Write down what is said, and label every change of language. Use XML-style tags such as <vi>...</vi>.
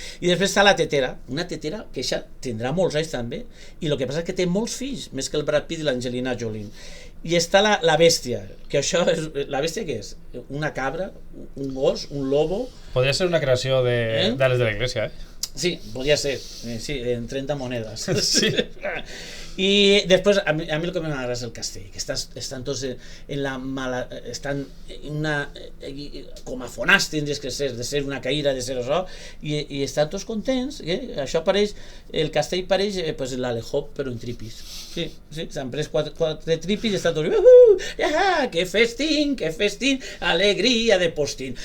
<ca>I després està la tetera, una tetera que ja tindrà molts anys també, i el que passa és que té molts fills, més que el Brad Pitt i l'Angelina Jolie. I està la bèstia, que això és... La bèstia què és? Una cabra, un gos, un lobo... Podria ser una creació de les de la iglesia, Sí, podria ser, sí, en 30 monedes. Sí.</ca> <es>Y después, a mí lo que me agrada es el castell, que están todos en la mala...</es> <ca>Estan en una... com a fonats tindries que ser, de ser una caïra, de ser això, i estan tots contents, això pareix, el castell pareix pues, l'Alejop, però en tripis. Sí, s'han pres quatre tripis i estan tots... que festín, alegria de postín.</ca>